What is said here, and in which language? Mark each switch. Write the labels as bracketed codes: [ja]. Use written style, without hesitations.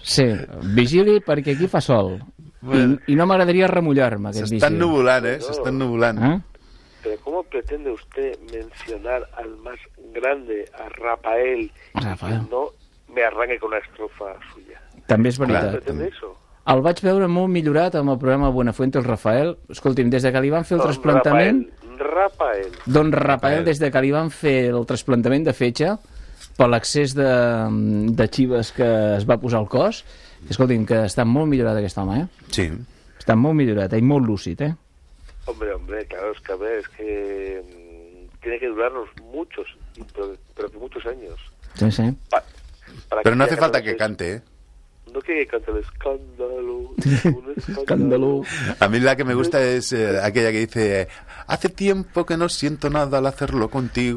[ca] Sí, vigili perquè aquí fa sol. Bueno, i no m'agradaria remullar-me. S'estan nubulant, s'estan nubulant. [es] ¿Pero cómo pretende usted mencionar al más grande, a Rafael, Rafael, y no me arranque con una estrofa suya? [ca] També és veritat. [es] Claro, pretende eso. [ca] El vaig veure molt millorat amb el programa Buenafuente, el Rafael. Escolti'm, des de que li van fer el trasplantament... Don Rafael, des de que li van fer el trasplantament de fetge per l'excés de xives que es va posar al cos... Escolti'm, que està molt millorat aquest home, Sí. Està molt millorat, i molt lúcid, [es] Hombre, hombre, claro, es que a ver, es que... tiene que durarnos muchos, pero muchos años. Sí, sí. Pero no hace falta que cante, No quiere que cante el escándalo. Escándalo. A mí la que me gusta es aquella que dice... Hace tiempo que no siento nada al hacerlo contigo.